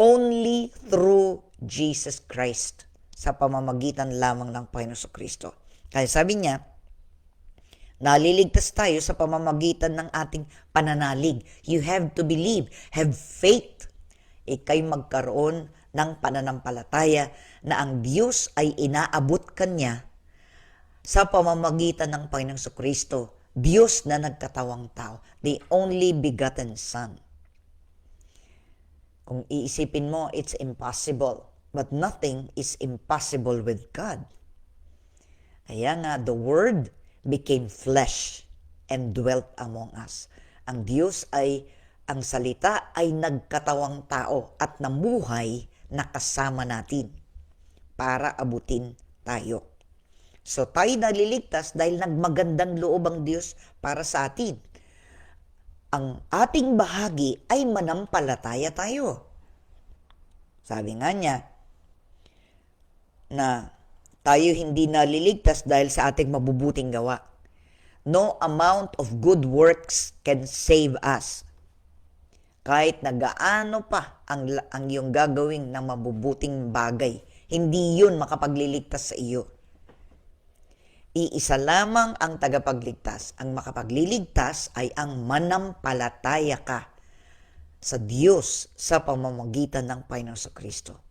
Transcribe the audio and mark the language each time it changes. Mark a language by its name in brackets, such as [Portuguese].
[English] Only through Jesus Christ. [Filipino] Sa pamamagitan lamang ng Panginoon Kristo. Kaya sabi niya, naliligtas tayo sa pamamagitan ng ating pananalig. [English] You have to believe, have faith. [Filipino] Ika'y magkaroon ng pananampalataya na ang Diyos ay inaabot kanya sa pamamagitan ng Panginoong Kristo, Diyos na nagkatawang tao, [English] the only begotten Son. [Filipino] Kung iisipin mo, [English] it's impossible. But nothing is impossible with God. [Filipino] Kaya nga, [English] the Word became flesh and dwelt among us. [Filipino] Ang Diyos ang salita ay nagkatawang tao at namuhay na kasama natin para abutin tayo. So tayo naliligtas dahil nagmagandang loob ang Diyos para sa atin. Ang ating bahagi ay manampalataya tayo. Sabi nga niya na tayo hindi naliligtas dahil sa ating mabubuting gawa. [English] No amount of good works can save us. [Filipino] Kahit na gaano pa ang iyong gagawin ng mabubuting bagay, hindi yun makapagliligtas sa iyo. Iisa lamang ang tagapagligtas. Ang makapagliligtas ay ang manampalataya ka sa Diyos sa pamamagitan ng Panginoon Kristo.